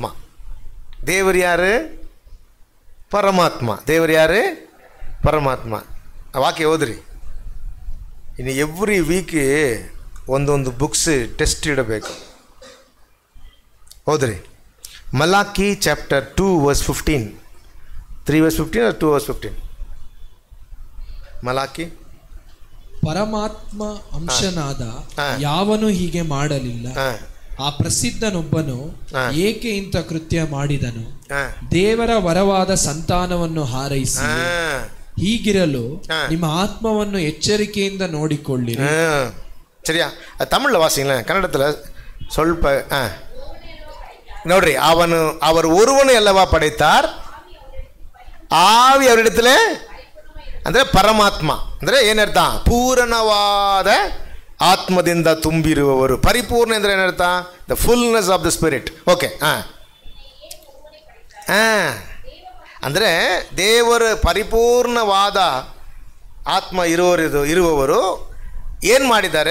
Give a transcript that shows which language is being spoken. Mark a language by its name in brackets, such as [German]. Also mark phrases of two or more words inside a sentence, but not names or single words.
[Kannada] ದೇವರು ಯಾರು? ಪರಮಾತ್ಮ. ದೇವರು ಯಾರು? ಪರಮಾತ್ಮ. ವಾಕ್ಯ ಓದ್ರಿ. ಇನ್ನು [English] every week [Kannada] ಒಂದೊಂದು [English] books test [Kannada] ಇಡಬೇಕು. ಓದ್ರಿ. ಮಲಾಕಿ [English] chapter 2 verse 15. 3 verse 15 or 2 verse 15? [Kannada] ಮಲಾಕಿ. ಪರಮಾತ್ಮ ಅಂಶನಾದ ಯಾವನು ಹೀಗೆ ಮಾಡಲಿಲ್ಲ. ಆ ಪ್ರಸಿದ್ಧನೊಬ್ಬನು ಏಕೆ ಇಂಥ ಕೃತ್ಯ ಮಾಡಿದನು? ದೇವರ ವರವಾದ ಸಂತಾನವನ್ನು ಹಾರೈಸಿ. ಹೀಗಿರಲು ನಿಮ್ಮ ಆತ್ಮವನ್ನು ಎಚ್ಚರಿಕೆಯಿಂದ ನೋಡಿಕೊಳ್ಳಿರಿ. [Tamil] சரியா? தமிழ்ல வாசிங்களேன். கன்னடத்தில் [Kannada] ಸ್ವಲ್ಪ ನೋಡ್ರಿ. [Tamil] அவர் ஒருவனை அல்லவா படைத்தார், ஆவி அவரிடத்துல [Kannada] ಅಂದರೆ ಪರಮಾತ್ಮ ಅಂದರೆ ಏನರ್ಥ? ಪೂರ್ಣವಾದ ಆತ್ಮದಿಂದ ತುಂಬಿರುವವರು. ಪರಿಪೂರ್ಣ ಅಂದರೆ ಏನರ್ಥ? [English] The fullness of the spirit. [Kannada] ಓಕೆ, ಅಂದರೆ ದೇವರ ಪರಿಪೂರ್ಣವಾದ ಆತ್ಮ ಇರುವವರು ಏನು ಮಾಡಿದ್ದಾರೆ?